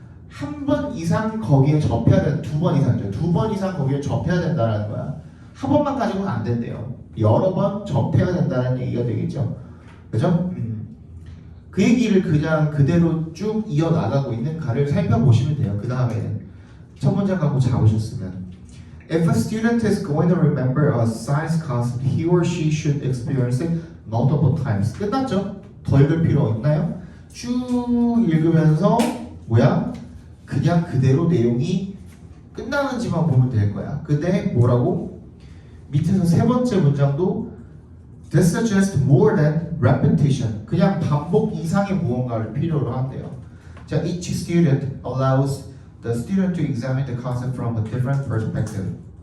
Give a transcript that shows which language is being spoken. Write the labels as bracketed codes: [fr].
[ko] 한 번 이상 거기에 접해야 된다. 두 번 이상이죠. 두 번 이상 거기에 접해야 된다라는 거야. 한 번만 가지고는 안 된대요. 여러 번 접해야 된다는 얘기가 되겠죠. 그죠? 그 얘기를 그냥 그대로 쭉 이어나가고 있는 가를 살펴보시면 돼요. 그 다음에는 첫 문장 갖고 잡으셨으면 [en] If a student is going to remember a science concept, he or she should experience it multiple times. [ko] 끝났죠? 더 읽을 필요 있나요? 쭉 읽으면서 뭐야? 그냥 그대로 내용이 끝나는지만 보면 될 거야. 근데 뭐라고? 밑에서 세 번째 문장도 [en] This suggests more than repetition. [ko] 그냥 반복 이상의 무언가를 필요로 한대요. [en] 자, each student allows the student to examine the concept from a different perspective.